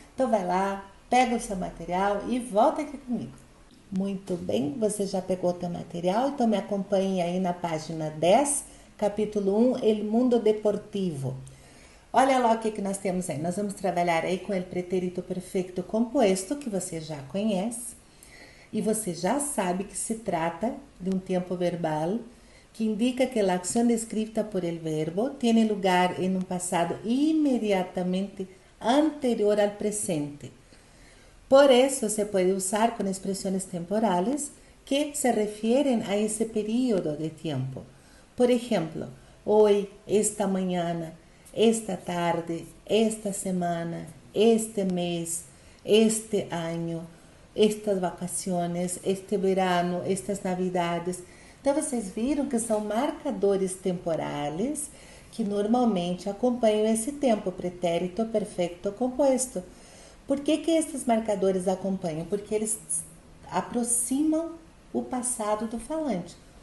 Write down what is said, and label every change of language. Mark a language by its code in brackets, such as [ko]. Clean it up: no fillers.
[pt] Então vai lá, pega o seu material e volta aqui comigo. Muito bem, você já pegou o seu material, então me acompanhe aí na página 10, capítulo 1, El Mundo Deportivo. Olha lá o que nós temos aí. Nós vamos trabalhar aí com o pretérito perfeito composto, que você já conhece. E você já sabe que se trata de um tempo verbal que indica que a [es] acción descrita por el verbo tiene lugar en un pasado inmediatamente anterior al presente. Por eso se puede usar con expresiones temporales que se refieren a ese periodo de tiempo. Por ejemplo, hoy, esta mañana, esta tarde, esta semana, este mes, este año, estas vacaciones, este verano, estas navidades. [pt] Então, vocês viram que são marcadores temporales que normalmente acompanham esse tempo, pretérito perfeito composto. Por que esses marcadores acompanham? Porque eles aproximam o passado do falante.